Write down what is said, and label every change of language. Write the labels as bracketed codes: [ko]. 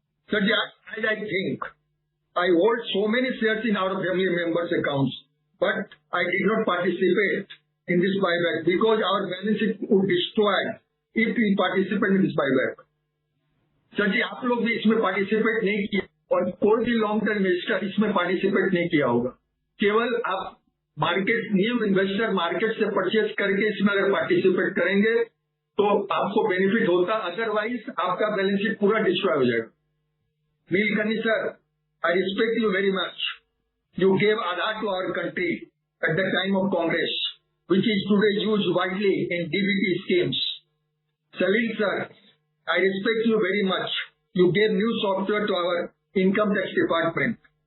[en] Sir, as I think, I hold so many shares in our family members' accounts, but I did not participate in this buyback because our balance sheet would destroy if we participate in this buyback. [hi] Sir जी, आप लोग भी इसमें participate नहीं किए, और कोई भी long term investor इसमें पार्टिसिपेट नहीं किया होगा। केवल आप मार्केट न्यू इन्वेस्टर मार्केट से परचेज करके इसमें अगर पार्टिसिपेट करेंगे तो आपको बेनिफिट होता, अदरवाइज आपका बैलेंस शीट पूरा डिस्ट्रॉय हो जाएगा। [en] Nilekani sir, I respect you very much. You gave Aadhaar to our country at the time of Congress, which is today used widely in DBT schemes. Salil sir, I respect you very much. You gave new software to our income tax department.